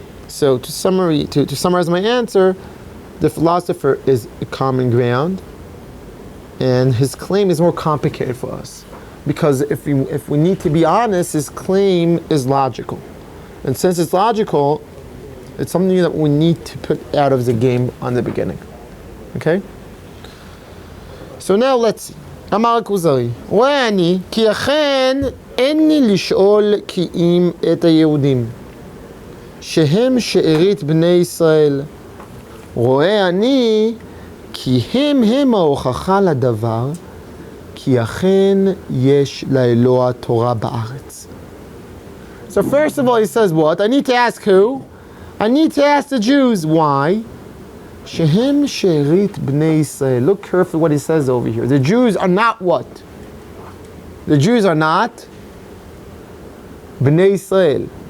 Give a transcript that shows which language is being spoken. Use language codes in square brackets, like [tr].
[en] So to summarize my answer, the philosopher is a common ground, and his claim is more complicated for us. Because if we need to be honest, his claim is logical. And since it's logical, it's something that we need to put out of the game on the beginning. Okay? So now let's see. [he] אמר הכוזרי, רואה אני, כי אכן אין לי לשאול כי אם את היהודים, שהם שארית בני ישראל. רואה אני, כי הם ההוכחה לדבר, כי כי אכן יש לאלוה תורה בארץ. [en] So first of all he says what? I need to ask who? I need to ask the Jews. Why? [he] שהם שארית בני ישראל. [en] Look carefully what he says over here. The Jews are not what? The Jews are not Bnei Israel.